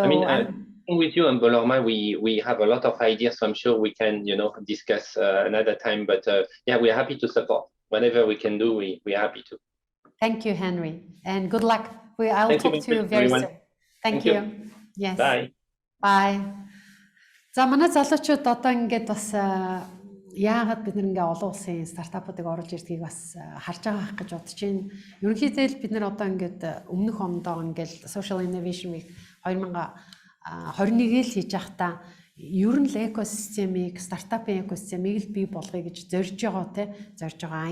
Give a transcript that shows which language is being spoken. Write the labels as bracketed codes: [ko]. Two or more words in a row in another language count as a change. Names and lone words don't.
[en] I mean, with you and Bolorma, we have a lot of ideas, so I'm sure we can, you know, discuss another time. But yeah, we're happy to support whatever we can do. We're happy to. Thank you, Henry, and good luck. I'll talk to you very soon. Thank you. Yes. Bye. Bye. [mn] За манай залуучууд одоо ингээд бас яагаад бид нэг ингээ олон улсын стартапуудыг оруулж ирдгийг бас харж байгаа гэж бодож байна. Ерөнхийдөө бид нар одоо ингээд өмнөх ондоо ингээд Social Innovation Week 2021-эл хийж байхдаа ер нь л экосистемийг, стартапын экосистемийг л бий болгоё гэж зорж байгаа.